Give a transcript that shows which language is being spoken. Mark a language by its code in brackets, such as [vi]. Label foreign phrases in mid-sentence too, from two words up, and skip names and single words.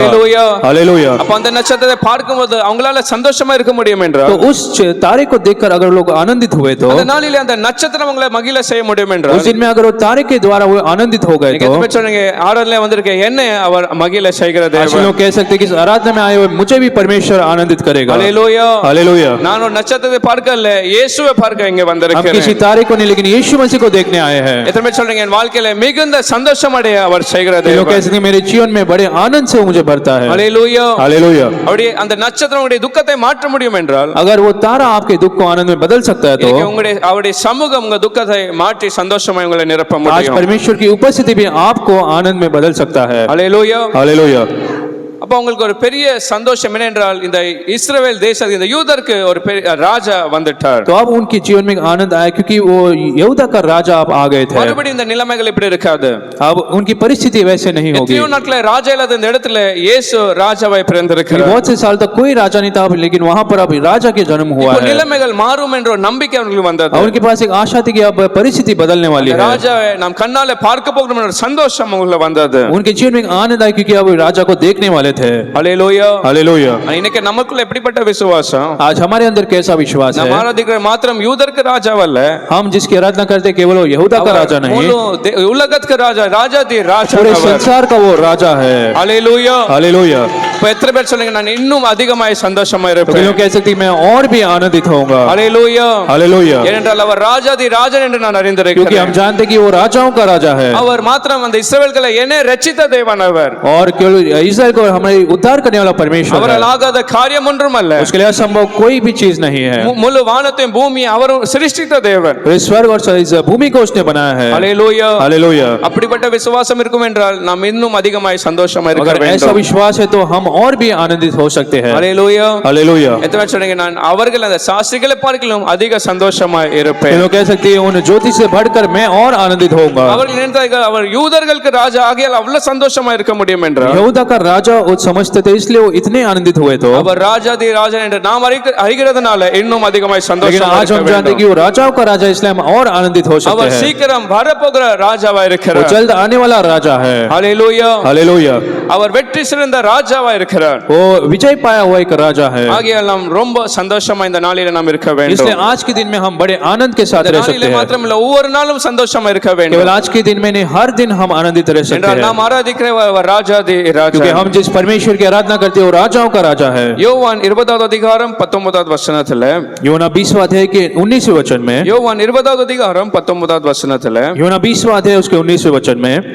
[ta] ஹல்லேலூயா. [hi] हालेलुया। [ta] அப்ப அந்த நட்சத்திரத்தை பார்க்கும்போது அவங்களால சந்தோஷமா இருக்க முடியும் என்றால், [hi] तो उस तारे को देखकर अगर लोग आनंदित हुए तो [ta] அந்த நாளிலே அந்த நட்சத்திரம் அவங்களை மகிழ செய்ய முடியும் என்றால், [hi] उस दिन में अगर वो तारे के द्वारा वो आनंदित हो गए [ta] நீங்க [hi] तो [ta] எத்தனை சொன்னீங்க ஆராதனையில வந்திருக்க என்ன அவர் மகிழ செய்கிற [hi] ऐसे [ta] தேவன். [hi] लोग कह सकते हैं कि इस आराधना में आए हुए मुझे भी परमेश्वर आनंदित करेगा। [ta] ஹல்லேலூயா. [hi] हालेलुया। [ta] நான் ஒரு நட்சத்திரத்தை பார்க்கல, இயேசுவை பார்க்க இங்க [hi] हम [ta] வந்திருக்கிறேன். [hi] किसी तारे को नहीं लेकिन यीशु मसीह को देखने आए हैं। [ta] எத்தனை பேர் சொல்றீங்க என் வாழ்க்கையில மிகுந்த சந்தோஷம் அடைய அவர் செய்கிற [hi] ये लोग कह [ta] தேவன்? [hi] सकते हैं मेरे जीवन में बड़े आनंद से वो मुझे भरता है। [ta] ஹல்லேலூயா. [hi] हालेलुया। [ta] அப்படியே அந்த நட்சத்திரம் உங்களுடைய துக்கத்தை மாற்ற முடியும் என்றால், [hi] अगर वो तारा आपके दुख को आनंद में बदल सकता है तो [ta] இன்னைக்கு உங்களுடைய அவருடைய சமூகம் உங்க துக்கத்தை மாற்றி சந்தோஷமா உங்களை நிரப்ப [hi] आज [ta] முடியும். [hi] परमेश्वर की उपस्थिति भी आपको आनंद में बदल सकता है। [ta] ஹல்லேலூயா. [hi] हालेलुया। [ta] அப்ப உங்களுக்கு ஒரு பெரிய சந்தோஷம் என்னென்றால் இந்த இஸ்ரவேல் தேசம் இந்த யூதருக்கு ஒரு பெரிய ராஜா வந்துட்டார். [hi] तो अब उनके जीवन में आनंद आया क्योंकि वो यहूदा का राजा अब आ गए थे। [ta] மறுபடியும் இந்த நிலைமைகள் இப்படி இருக்காது. [hi] अब उनकी परिस्थिति वैसे नहीं होगी। [ta] எத்தனையோ நாட்கள ராஜா இல்லாத இந்த இடத்துல இயேசு ராஜாவாய் பிறந்திருக்கிறார். [hi] बहुत से साल तक कोई राजा नहीं था लेकिन वहां पर अब राजा के जन्म हुआ [ta] இப்போ [hi] है। [ta] நிலைமைகள் மாறும் என்ற ஒரு நம்பிக்கை அவங்களுக்கு வந்தது. [hi] और उनके पास एक आशा थी कि अब परिस्थिति बदलने वाली है। [ta] ராஜாவை நாம் கண்ணால பார்க்க போகிறோம் என்ற சந்தோஷம் அவங்களுக்கு வந்தது. [hi] उनके जीवन में आनंद आया क्योंकि अब राजा को देखने वाले थे। [ta] ஹல்லேலூயா. [hi] हालेलुया। [ta] இன்னைக்கு நமக்குள்ள எப்படிப்பட்ட விசுவாசம்? [hi] आज हमारे अंदर कैसा विश्वास [ta] நாம் [hi] है? [ta] ஆராதிக்கிற மாத்திரம் யூதருக்கு ராஜாவல்ல, [hi] हम जिसकी आराधना करते केवल वो यहूदा का राजा नहीं, [ta] உலகத்துக்கு ராஜா, ராஜாதி ராஜா [hi] पूरे [ta] அவர். [hi] संसार का वो राजा है। [ta] ஹல்லேலூயா. [hi] हालेलुया। [ta] இப்ப எத்தனை பேர் சொல்லுங்க நான் இன்னும் அதிகமாய் சந்தோஷமா [hi] तो [ta] இருப்பேன்? [hi] लोग कह सकते हैं मैं और भी आनंदित होऊंगा। [ta] ஹல்லேலூயா. [hi] हालेलुया। [ta] ஏனென்றால் அவர் ராஜாதி ராஜன் என்று நான் [hi] क्योंकि [ta] அறிந்திருக்கிறேன். [hi] हम जानते हैं कि वो राजाओं का राजा है [ta] அவர் மாத்திரம் அந்த இஸ்ரவேல்களை என்னை ரட்சித்த தேவன் அவர். [hi] और केवल इस्राएल को हमारे उद्धार करने वाला परमेश्वर है। [ta] அவரால் ஆகாத காரியம் ஒன்றும் அல்ல. [hi] उसके लिए असंभव कोई भी चीज नहीं है। [ta] முழு வானத்தையும் பூமியை அவர் சிருஷ்டித்த தேவன். [hi] इस स्वर्ग और इस भूमि को उसने बनाया है। [ta] ஹல்லேலூயா. [hi] हालेलुया। [ta] அப்படிப்பட்ட விசுவாசம் இருக்கும் என்றால் நாம் இன்னும் அதிகமாய் சந்தோஷமா இருக்க [hi] अगर ऐसा [ta] வேண்டும். [hi] विश्वास है तो हम और भी आनंदित हो सकते हैं। [ta] ஹல்லேலூயா. [hi] हालेलुया। [ta] எத்தனை பேர் சொல்றீங்க நான் அவர்கள் அந்த சாஸ்திரிகளை பார்க்கலாம் அதிக சந்தோஷமா [hi] ये [ta] இருப்பேன்? [hi] लोग कह सकते हैं उन ज्योति से बढ़कर मैं और आनंदित होऊंगा। [ta] அவர்கள் நினைத்தார்கள் அவர் யூதர்களுக்கு ராஜா ஆகியால் அவ்வளவு சந்தோஷமா இருக்க முடியும் என்றால், [hi] यहूदा का राजा वो समझते थे इसलिए वो इतने आनंदित हुए तो, [ta] அவர் ராஜாதி ராஜன் என்று நாம் அறிகிறதுனால இன்னும் அதிகமாய் [hi] लेकिन [ta] சந்தோஷமா [hi] आज हम [ta] இருக்க [hi] जानते हैं कि [ta] வேண்டும். [hi] वो राजाओं का राजा इसलिए हम और आनंदित हो सकते [ta] அவர் [hi] हैं। [ta] சீக்கிரம் வரப்போகிற ராஜாவா [hi] वो [ta] இருக்கிறார். [hi] जल्द आने वाला राजा है। [ta] ஹல்லேலூயா. [hi] हालेलुया। [ta] அவர் வெற்றி சிறந்த ராஜாவா இருக்கிறார். [hi] वो विजय पाया हुआ एक राजा है। [ta] ஆகையால் நாம் ரொம்ப சந்தோஷமா இந்த நாளிலே நாம் இருக்க வேண்டும். [hi] इसलिए आज के दिन में हम बड़े आनंद के साथ [ta] இந்த [hi] रह सकते [ta] நாளிலே [hi] हैं। [ta] மாத்திரமல்ல ஒவ்வொரு நாளும் சந்தோஷமா இருக்க வேண்டும். [hi] केवल आज के दिन में नहीं, हर दिन हम आनंदित रह सकते [ta] என்றால் [hi] हैं, [ta] நாம் ஆராதிக்கிற ராஜாதி [hi] क्योंकि [ta] ராஜா. [hi] हम जिस परमेश्वर की आराधना करते हैं वो राजाओं का राजा है। [ta] யோவான் 20வது அதிகாரம் 19வது வசனத்துல, [hi] योना 20वां अध्याय के 19वें वचन में, [ta] யோவான் 20வது அதிகாரம் 19வது வசனத்துல [hi] योना 20वां अध्याय उसके 19वें वचन में,